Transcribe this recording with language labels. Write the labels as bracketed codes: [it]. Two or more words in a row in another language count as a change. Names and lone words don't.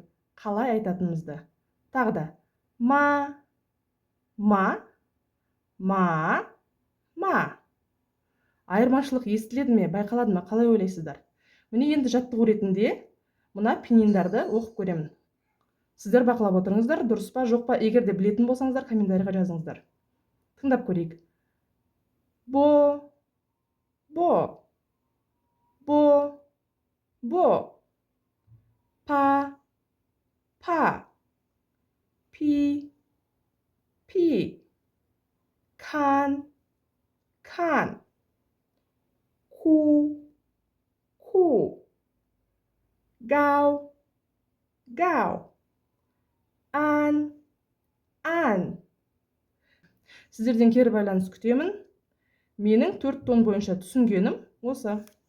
[kk] Қалай айтатынымызды. Тағы да. Ма, ма, ма, ма. Айырмашылық естіледі ме, байқалады ма, қалай ойлайсыздар? Міне енді жаттығу ретінде мына пининдарды оқып көремін. Сіздер бақылап отырыңыздар, дұрыс па, жоқ па? Егер де білетін болсаңыздар, комментарийға жазыңыздар. Тыңдап көрейік. Бо, бо, бо, бо, па, па, пи, пи, кан, кан, ку, ку, гау, гау, ан, ан. Сіздерден кері байланыс күтемін. Менің 4 тон бойынша түсінгенім осы.